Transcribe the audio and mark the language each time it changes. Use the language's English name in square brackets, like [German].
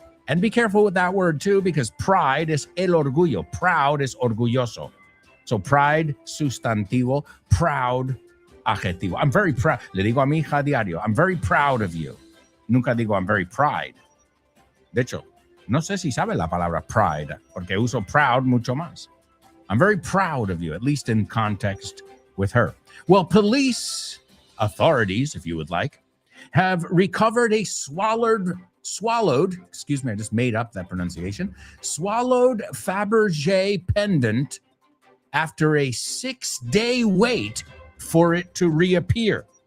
[English] And be careful with that word too, because pride is [Spanish] el orgullo. [English] Proud is orgulloso. So pride, sustantivo, proud, adjetivo. I'm very proud. [Spanish] Le digo a mi hija diario, [English] I'm very proud of you. [Spanish] Nunca digo [English] I'm very pride. [Spanish] De hecho, no sé si sabe la palabra pride, porque uso proud mucho más. [English] I'm very proud of you, at least in context with her. Well, police authorities, if you would like, have recovered a swallowed, excuse me, I just made up that pronunciation, swallowed Fabergé pendant after a 6-day wait for it to reappear.